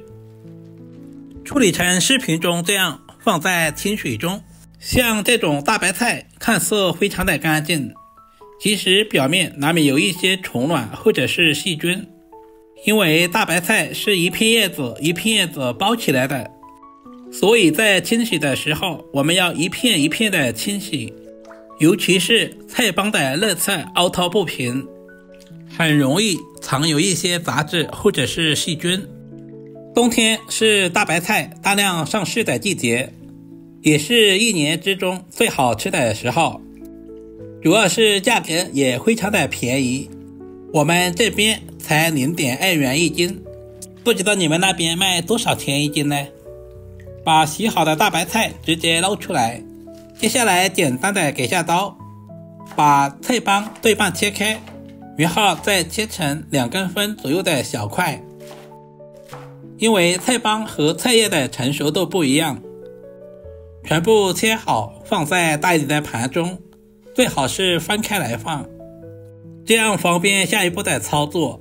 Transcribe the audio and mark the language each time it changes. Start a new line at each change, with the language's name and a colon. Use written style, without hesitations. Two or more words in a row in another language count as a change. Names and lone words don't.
Chinese: 處理成視頻中這樣放在清水中。像這種大白菜看似非常的乾淨，其實表面難免有一些蟲卵或者是細菌，因為大白菜是一片葉子一片葉子包起來的，所以在清洗的时候我們要一片一片的清洗，尤其是菜帮的热菜凹凸不平，很容易藏有一些杂质或者是細菌。冬天是大白菜大量上市的季節，也是一年之中最好吃的时候，主要是价格也非常的便宜，我們這邊才0.2元一斤，不知道你們那邊賣多少錢一斤呢？把洗好的大白菜直接撈出來，接下來簡單的給下刀，把菜幫對半切開，然後再切成2公分左右的小塊。因為菜幫和菜葉的成熟度不一樣，全部切好放在大一点的盤中，最好是分開來放，這樣方便下一步的操作。